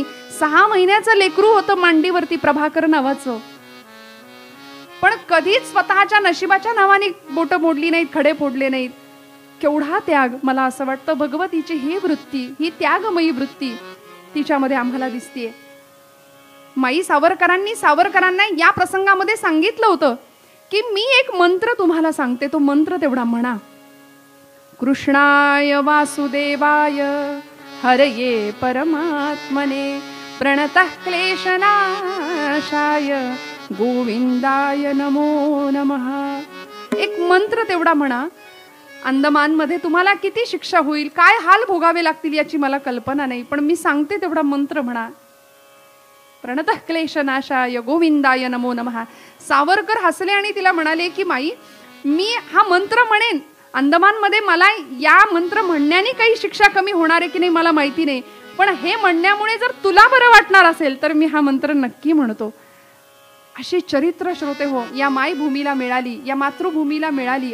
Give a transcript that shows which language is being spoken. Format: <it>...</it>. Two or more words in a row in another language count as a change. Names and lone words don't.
<mr>6 महिन्याचं लेकरू होतं मांडीवरती प्रभाकर नावाचं, पण कधीच स्वतःच्या नशिबाच्या नावाने बोट मोडली नाहीत, खडे फोडले नाहीत. केवढा त्याग! मला असं वाटतं भगवतीची ही वृत्ती, ही त्यागमयी वृत्ती तिच्यामध्ये आम्हाला दिसतेय. माई सावरकरांना या प्रसंगामध्ये सांगितलं होतं की मी एक मंत्र तुम्हाला सांगते, तो मंत्र तेवढा म्हणा.</mr> <sa>कृष्णाय वासुदेवाय हरये परमात्मने प्रणतः क्लेशनाशाय गोविंदाय नमो नमः.</sa> <mr>एक मंत्र तेवढा म्हणा. अंदमानमध्ये तुम्हाला किती शिक्षा होईल, काय हाल भोगावे लागतील याची मला कल्पना नाही, पण मी सांगते तेवढा मंत्र म्हणा.</mr> <sa>प्रणतः क्लेशनाशाय गोविंदाय नमो नमः.</sa> <mr>सावरकर हसले आणि तिला म्हणाले की माई, मी हा मंत्र म्हणेन, अंदमानमध्ये मला या मंत्र म्हणण्याने काही शिक्षा कमी होणार आहे की नाही मला माहिती नाही, पण हे म्हणण्यामुळे जर तुला बरं वाटणार असेल तर मी हा मंत्र नक्की म्हणतो. अशी चरित्र श्रोते हो या मायभूमीला मिळाली, या मातृभूमीला मिळाली.</mr>